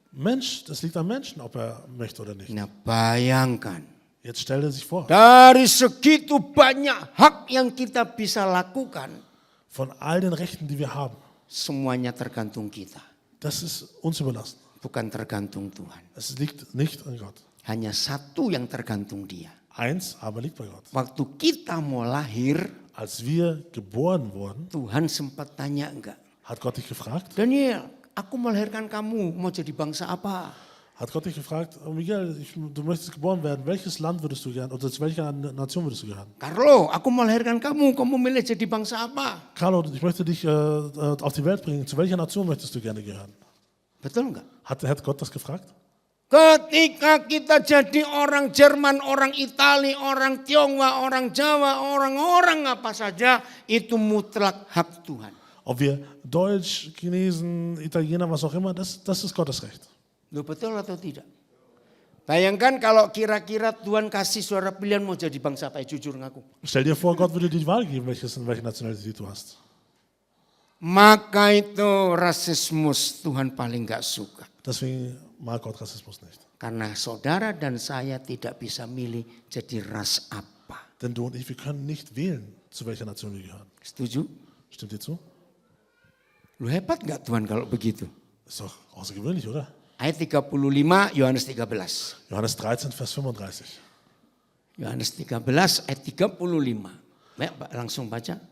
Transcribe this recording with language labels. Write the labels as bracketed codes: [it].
[de] Mensch, das liegt am Menschen, ob er möchte oder nicht. [id] Nah bayangkan, [de] Jetzt stell dir sich vor, [id] dari segitu banyak hak yang kita bisa lakukan, [de] von all den Rechten, die wir haben, [id] semuanya tergantung kita, [de] das ist uns überlassen. [id] bukan tergantung Tuhan. [de] Es liegt nicht an Gott. [id] Hanya satu yang tergantung Dia. [de] Eins aber liegt bei Gott. [id] Waktu kita mau lahir, [de] Als wir geboren wurden, [id] Tuhan sempat tanya enggak? [de] hat Gott dich gefragt, [id] Daniel, aku melahirkan kamu, mau jadi bangsa apa? [de] hat Gott dich gefragt, oh Miguel, du möchtest geboren werden, welches Land würdest du gern, oder zu welcher Nation würdest du gehören? [id] Carlo, aku melahirkan kamu milih jadi bangsa apa? [de] Carlo, ich möchte dich auf die Welt bringen, zu welcher Nation möchtest du gerne gehören? [id] Betul enggak? [de] Hat Gott das gefragt? [id] Ketika kita jadi orang Jerman, orang Itali, orang Tionghoa, orang Jawa, orang apa saja, itu mutlak hak Tuhan. [de] Ob wir Deutsch, Chinesen, Italiener, was auch immer, das ist Gottes Recht. [id] Loh, betul atau tidak? Bayangkan kalau kira-kira Tuhan kasih suara pilihan mau jadi bangsa apa, jujur ngaku. [de] Stell dir vor, Gott würde dir die Wahl geben, welche Nationalität du hast. [id] Maka itu rasismus Tuhan paling gak suka. [de] Deswegen mag Gott Rassismus nicht. [id] Karena saudara dan saya tidak bisa milih jadi ras apa. [de] Denn du und ich, wir können nicht wählen, zu welcher Nation wir gehören. [id] Setuju? [de] Stimmt dir zu? [id] Lu hebat gak Tuhan kalau begitu? [de] Ist doch außergewöhnlich, oder? [id] Ayat 35, Yohanes 13. [de] Johannes 13, Vers 35. [id] Yohanes 13 ayat 35. Ya, langsung baca.